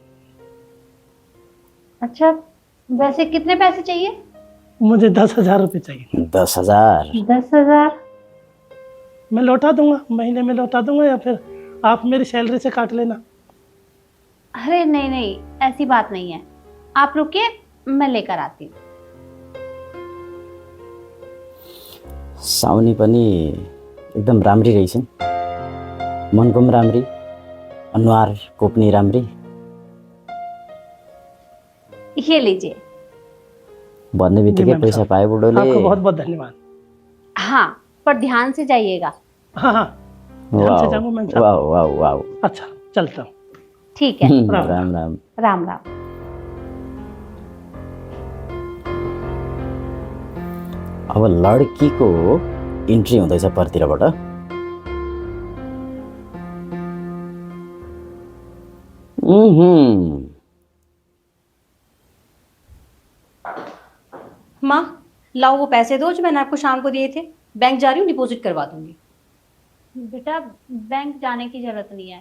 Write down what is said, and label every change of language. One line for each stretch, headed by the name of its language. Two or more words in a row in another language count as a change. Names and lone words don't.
Hindi: अच्छा, वैसे कितने पैसे चाहिए? मुझे 10,000 रुपये चाहिए। 10,000? 10,000 मैं लौटा दूंगा, महीने में लौटा दूंगा, या फिर आप मेरी सैलरी से काट लेना। अरे नहीं नहीं, ऐसी बात नहीं है, आप रुकिए, मैं लेकर आती हूँ।
Nepali: साउनी पनि एकदम राम्री रहेछन्, मनको पनि राम्री, अनुहारको पनि राम्री।
Hindi: ये लीजिए।
Nepali: भन्ने बित्तिकै पैसा पाए बुढोले।
Hindi: आपको बहुत बहुत धन्यवाद। हाँ, पर ध्यान से जाइएगा। हाँ हाँ, ध्यान से जाऊंगा मैम साहब। वाह वाह वाह। अच्छा, चलता हूँ। ठीक है। राम राम राम राम।
Nepali: अब लड्कीको इन्ट्री हुँदैछ परतिरबाट।
Hindi: माँ, लाओ वो पैसे दो जो मैंने आपको शाम को दिए थे। बैंक जा रही हूँ, डिपॉजिट करवा दूंगी। बेटा, बैंक जाने की जरूरत नहीं है।